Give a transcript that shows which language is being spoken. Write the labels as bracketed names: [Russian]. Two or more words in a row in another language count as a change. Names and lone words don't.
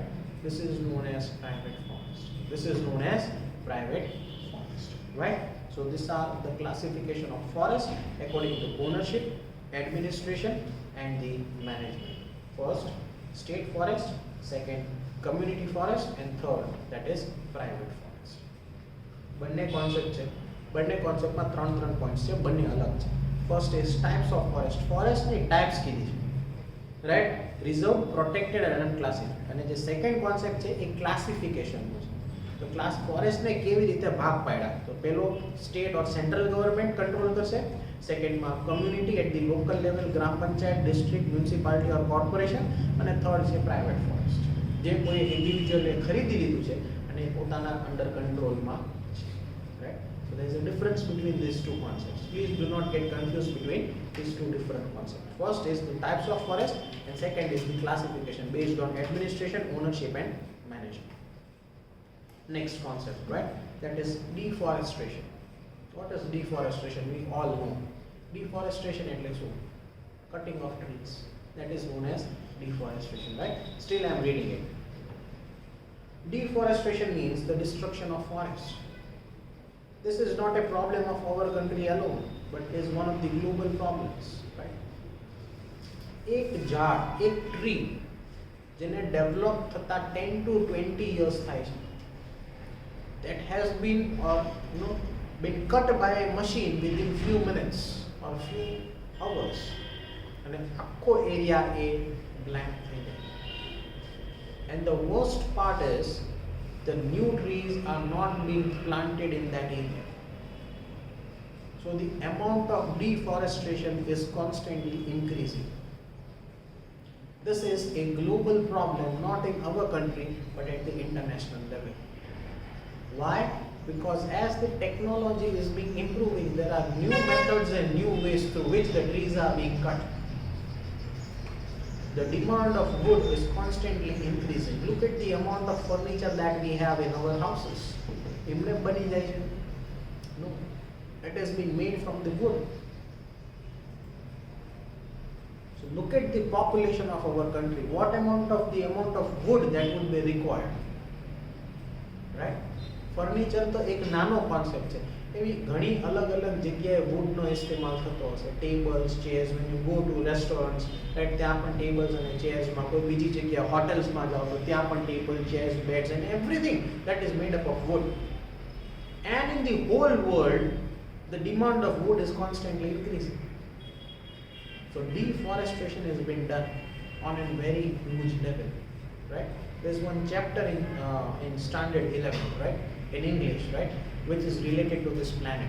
[English] This is known as private forest. Right? So these are the classification of forest according to ownership, administration and the management. First, state forest, second, community forest, and third, that is private forest. [Gujarati] બંને કોન્સેપ્ટ છે, બંને કોન્સેપ્ટમાં ત્રણ પોઈન્ટ્સ છે, બંને અલગ છે. [English] First is types of forest. Forest types [Gujarati] કીધી છે, [English] રાઈટ? [Gujarati] રિઝર્વ, પ્રોટેક્ટેડ અને અનક્લાસિફાઈડ. અને જે [English] second concept [Gujarati] છે એ ક્લાસિફિકેશનનો છે. તો [English] class forest [Gujarati] કેવી રીતે ભાગ પાડ્યા? તો પહેલો [English] state or central government control [Gujarati] કરશે, સેકન્ડમાં [English] community at the local level, [Gujarati] ગ્રામ પંચાયત, [English] district, municipality or corporation, [Gujarati] અને થર્ડ છે [English] private forest, [Gujarati] જે કોઈ ઇન્ડિવિજ્યુઅલે ખરીદી લીધું છે અને પોતાના [English] under control [Gujarati] છે, રાઈટ? [English] So there is a difference between these two concepts. Please do not get confused between these two different concepts. First is the types of forest, and second is the classification based on administration, ownership and management. Next concept, right? That is deforestation. What is deforestation? We all know. Deforestation [Gujarati] એટલે શું? [English] Cutting of trees. That is known as deforestation, right? Still I am reading it. Deforestation means the destruction of forests. This is not a problem of our country alone, but is one of the global problems, right? [Gujarati] એક ઝાડ, એક ટ્રી જેને ડેવલપ થતા [English] 10 to 20 years [Gujarati] થાય છે, [English] that has been been cut by a machine within few minutes or few hours, and [Gujarati] આખો એરિયા એ blank થઈ જાય. [English] And the worst part is the new trees are not being planted in that area. So the amount of deforestation is constantly increasing. This is a global problem, not in our country but at the international level. Why? Because as the technology is being improving, there are new methods and new ways through which the trees are being cut. The demand of wood is constantly increasing. Look at the amount of furniture that we have in our houses. [Gujarati] એમને બની જાય છે? [English] No, it has been made from the wood. So look at the population of our country. What amount of wood that would be required, right? [Gujarati] Furniture તો એક નાનો કોન્સેપ્ટ છે. એવી ઘણી અલગ અલગ જગ્યાએ વુડનો ઇસ્તેમાલ થતો હશે. [English] Tables, chairs, when you go to restaurants, right, [Gujarati] ત્યાં પણ ટેબલ્સ અને ચેર્સમાં, કોઈ બીજી જગ્યા હોટેલ્સમાં જાઓ તો ત્યાં પણ [English] table, chairs, beds and everything that is made up of wood. And in the whole world, the demand of wood is constantly increasing. So deforestation has been done on a very huge level, right? There's one chapter in Standard 11, right, in English, right, which is related to this planet.